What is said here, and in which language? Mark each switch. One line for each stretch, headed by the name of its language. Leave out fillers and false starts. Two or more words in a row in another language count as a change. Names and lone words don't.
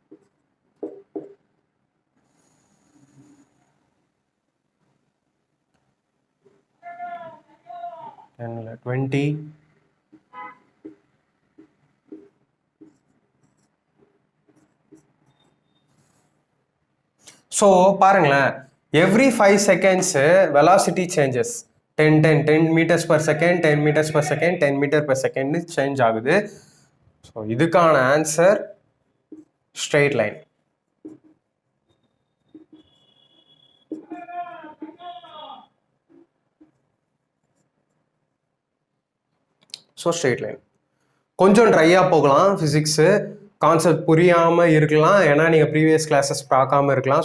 Tamil: டென்னில் 20, ஸோ பாருங்களேன்,
English: every 5 seconds velocity changes 10 meters per second, 10 meters per second, 10 meter per second change
Tamil: ஆகுது. ஸோ இதுக்கான ஆன்சர்
English: straight line. so straight line
Tamil: கொஞ்சம் ட்ரையாக போகலாம்,
English: physics concept
Tamil: புரியாமல் இருக்கலாம், ஏன்னா நீங்கள்
English: previous classes
Tamil: பார்க்காம இருக்கலாம்.